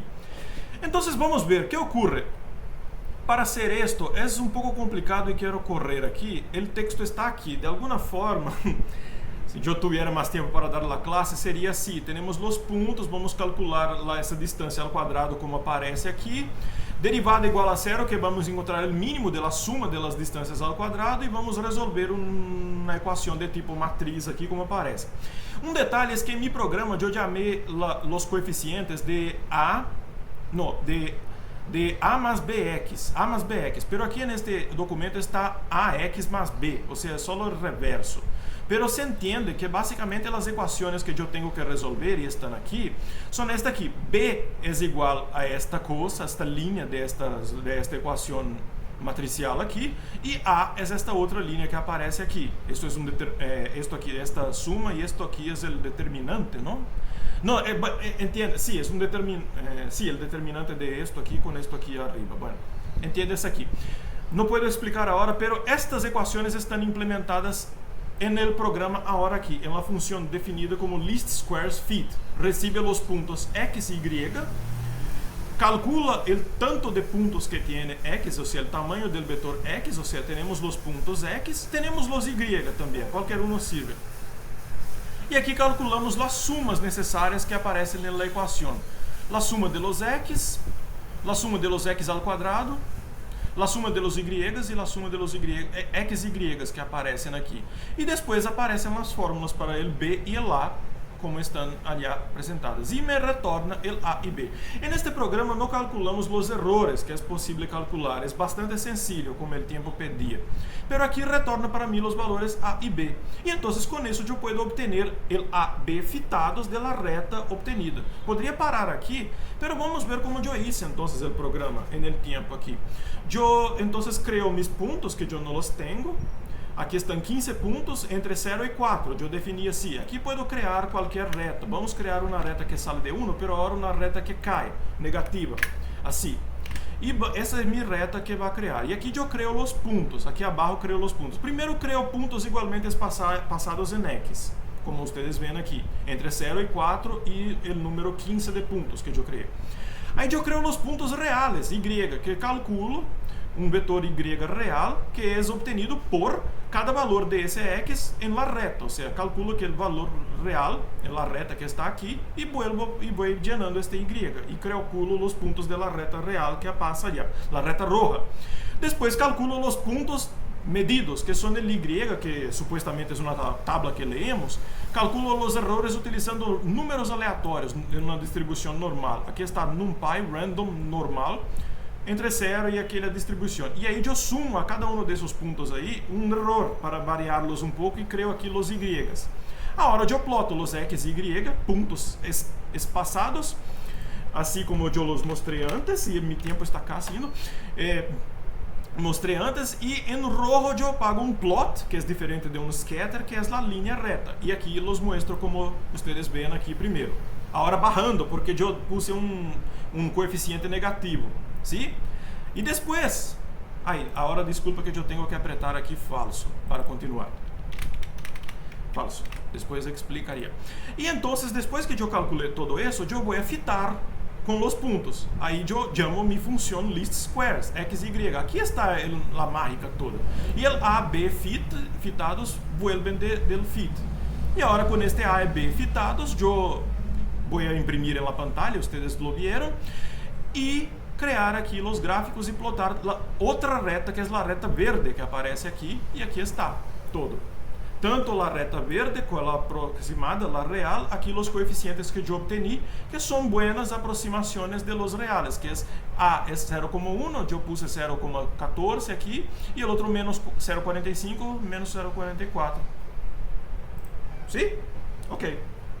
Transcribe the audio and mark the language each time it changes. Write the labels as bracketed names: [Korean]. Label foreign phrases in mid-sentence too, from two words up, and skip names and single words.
[Spanish] Entonces vamos a ver qué ocurre. Para hacer esto es un poco complicado y quiero correr aquí. El texto está aquí. De alguna forma, si yo tuviera más tiempo para dar la clase, sería así. Tenemos los puntos, vamos a calcular esa distancia al cuadrado como aparece aquí. [Portuguese] Derivada igual a zero, que vamos encontrar o mínimo da suma das distâncias ao quadrado e vamos resolver uma equação de tipo matriz aqui, como aparece. Um detalhe é que em meu programa eu chamei os coeficientes de A más bx, A más bx, pero aqui neste documento está ax más b, ou seja, só o reverso. Pero se entende que basicamente as equações que eu tenho que resolver e estão aqui são esta aqui. B é igual a esta coisa, esta linha desta equação matricial aqui, e A é esta outra linha que aparece aqui. Esta suma e isto aqui é o determinante, não? [Spanish] No, entiende, sí, es un sí, el determinante de esto aquí con esto aquí arriba. Bueno, entiendes aquí. No puedo explicar ahora, pero estas ecuaciones están implementadas en el programa ahora aquí, en la función definida como [English] least squares fit. [Spanish] Recibe los puntos x y y, calcula el tanto de puntos que tiene x, o sea, el tamaño del vector x, o sea, tenemos los puntos x, tenemos los y también, cualquier uno sirve. [Portuguese] E aqui calculamos as sumas necessárias que aparecem na equação. A suma [Spanish] de los [Portuguese] x, a suma [Spanish] de los [Portuguese] x ao quadrado, a suma [Spanish] de los [Portuguese] y e a suma [Spanish] de los [Portuguese] x y que aparecem aqui. E depois aparecem as fórmulas para o b e o a, como estão ali apresentadas. E me retorna o a e b. En este programa não calculamos os errores que é possível calcular. É bastante sencillo, como o tempo pedia. Pero aqui retorna para mim os valores a e b. E então, com isso, eu posso obter o a b fitados da reta obtenida. Poderia parar aqui, pero vamos ver como eu hice então o programa no tempo aqui. Eu então creo mis pontos que eu não os tenho. Aqui estão 15 pontos entre 0 e 4. Eu defini assim. Aqui posso criar qualquer reta. Vamos criar uma reta que sale de 1, pero agora uma reta que cai, negativa. Assim. E essa é minha reta que vai criar. E aqui eu creo os pontos. Aqui abaixo creo os pontos. Primeiro creo pontos igualmente passados em x. Como vocês veem aqui. Entre 0 e 4 e o número 15 de pontos que eu criei. Aí eu creo os pontos reais, y, que calculo um vetor y real que é obtenido por cada valor de esse x em la reta, ou seja, calculo que o valor real em la reta que está aqui e vou llenando este y calculo os pontos [Spanish] de la [Portuguese] reta real que passa allá, [Spanish] la reta roja. [Portuguese] Depois calculo os pontos medidos, que são el y, que supuestamente é uma tabla que leemos. Calculo os errores utilizando números aleatórios em uma distribuição normal. Aqui está NumPy random normal entre 0 e aquela distribuição. E aí eu sumo a cada um desses pontos aí um erro para variá-los um pouco e creo aqui os y. Agora eu ploto os x e y, pontos espaçados, assim como eu os mostrei antes, e meu tempo está caindo. Mostrei antes, e em rojo eu pago um plot, que é diferente de um scatter, que é a linha reta. E aqui los mostro como vocês veem aqui primeiro. Agora barrando, porque eu puse um coeficiente negativo. ¿Sí? E depois, agora desculpa que eu tenho que apertar aqui falso para continuar. Falso. Depois explicaria. E então, depois que eu calculei todo isso, eu vou fitar com os pontos. Aí eu chamo minha função [English] least squares, [Portuguese] x e y. Aqui está a mágica toda. E o a, b fitados vuelven del fit. E agora com este a e b fitados, eu vou imprimir na pantalla, vocês lo vieram, e criar aqui os gráficos e plotar outra reta, que é a reta verde, que aparece aqui, e aqui está, todo. Tanto a reta verde como a aproximada, a real, aqui os coeficientes que eu obteni, que são buenas aproximações [Spanish] de los reales, [Portuguese] que a é 0,1, eu puse 0,14 aqui, e o outro menos 0,45, menos 0,44. Sim? Ok.